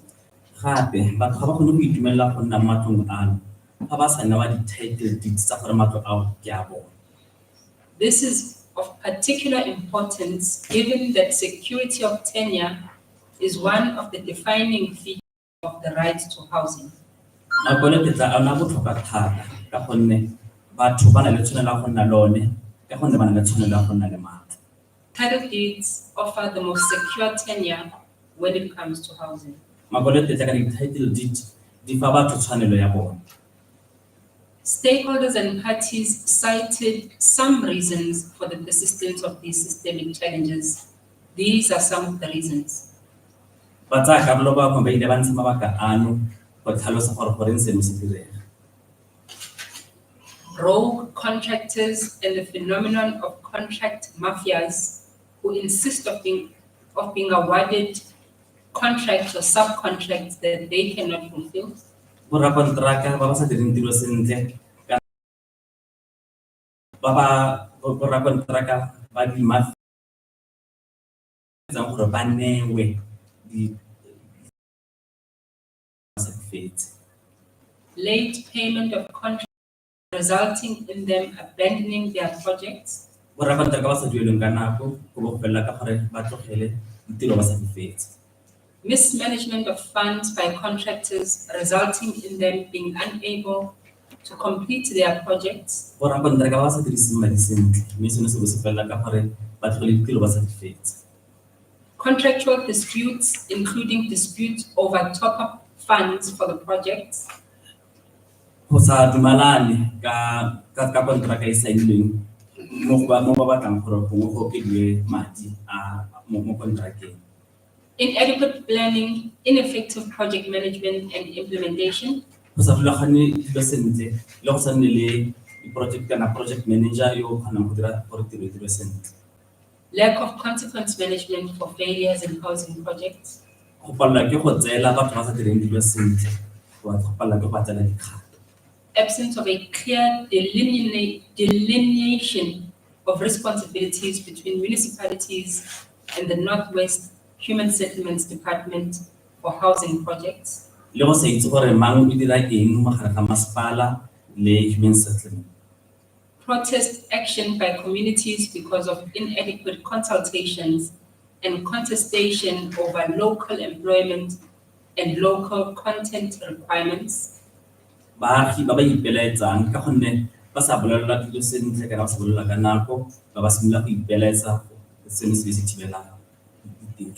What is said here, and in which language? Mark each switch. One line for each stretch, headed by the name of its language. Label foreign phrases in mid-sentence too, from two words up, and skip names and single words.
Tswana: Gape batho ga ba kgone go itumela go nna mo matlong ano ga ba sa newa di-
English: title deeds
Tswana: tsa gore matlo ao ke a bone.
English: This is of particular importance given that security of tenure is one of the defining features of the right to housing.
Tswana: Makone tetla a na botlhokwa thata ka gonne batho ba na le tshwanelo ya go nna lone ka gonne ba na le tshwanelo ya go nna le matlo.
English: Title deeds offer the most secure tenure when it comes to housing.
Tswana: Makone tetla ka di-
English: title deed
Tswana: di fa batho tshwanelo ya bone.
English: Stakeholders and parties cited some reasons for the persistence of these systemic challenges. These are some of the reasons.
Tswana: Ba tsaya karolo ba bangwe ba ile ba ntsha mabaka ano go tlhalosa gore goreng seno se direga.
English: Rogue contractors and the phenomenon of contract mafias who insist of being awarded contracts or subcontracts that they cannot fulfill.
Tswana: Borakonteraka ba ba sa direng tiro sentle ka borakonteraka ba di-mafia tsang gore ba newe di sa fetse.
English: Late payment of contracts resulting in them abandoning their projects.
Tswana: Borakonteraka ba sa dueleng ka nako go bo go felela ka gore ba tlogele ditiro ba sa fetse.
English: Mismanagement of funds by contractors resulting in them being unable to complete their projects.
Tswana: Borakonteraka ba sa diriseng madi sentle mme seno se bo se felela ka gore ba tlogele ditiro ba sa fetse.
English: Contractual disputes, including disputes over top-up funds for the projects.
Tswana: Go sa dumalane ka konteraka e saenilweng mo ba batlang gore gongwe go okediwe madi a mo kontrakeng.
English: Inadequate planning, ineffective project management and implementation.
Tswana: Go sa rulagane dilo sentle le go sa nne le di-project kana
English: project manager
Tswana: yo o kgonang go dira gore tiro e dirwe sentle.
English: Lack of consequence management for failures in housing projects.
Tswana: Go palelwa ke go tseela batho ba sa direng dilo sentle go palelwa ke go tseela dikgato.
English: Absence of a clear delineation of responsibilities between municipalities and the Northwest Human Settlements Department for housing projects.
Tswana: Le go sa itse gore mang o dira eng mo gare ga masepala le
English: human settlement. Protest action by communities because of inadequate consultations and contestation over local employment and local content requirements.
Tswana: Baagi ba ba ipelaetsang ka gonne ba sa bolelelwa dilo sentle kana ba sa bolelela ka nako ba ba simolola go ipelaetsa seno se be se thibela ditiro.